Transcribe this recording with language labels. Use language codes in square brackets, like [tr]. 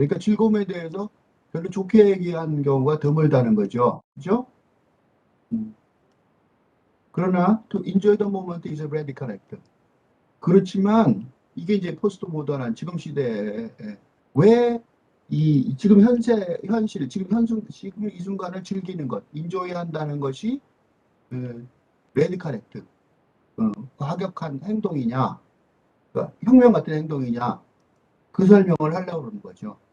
[ko] 그러니까 즐거움에 대해서 별로 좋게 얘기한 경우가 드물다는 거죠. 그죠? 음. [en] 그러나 to enjoy the moment is a radical act. [ko] 그렇지만 이게 이제 포스트 모던한 지금 시대에 왜 지금 현실, 지금 이 순간을 즐기는 것, 인조해야 한다는 것이 레디컬 액트, 과격한 행동이냐, 그러니까 혁명 같은 행동이냐, 그 설명을 하려고 그러는 거죠.